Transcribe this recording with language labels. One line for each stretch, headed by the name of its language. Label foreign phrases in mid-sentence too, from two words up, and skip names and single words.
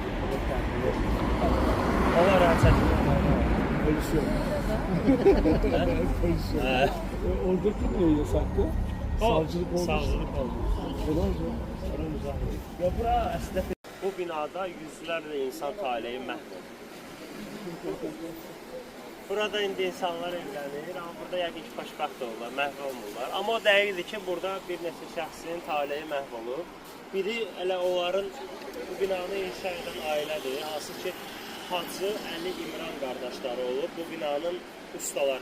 Azerbaijani: Onlar çəkilir. Polisiyon. Polisiyon.
Turkish: Oradaki ne yasaktı? Savcılık olmuş. Savcılık olmuş. Olan
Azerbaijani: Ya bura əslində bu binada yüzlərlə insan taleyi məhv olub. Burada indi insanlar evlənir, amma burada yəqin ki, xoşbəxt olurlar, məhv olmurlar. Amma o dəqiqdir ki, burada bir neçə şəxsin taleyi məhv olub. Biri elə onların bu binanı inşa edən ailədir, hansı ki, Hacı Əli İmran qardaşları olub, bu binanın ustaları.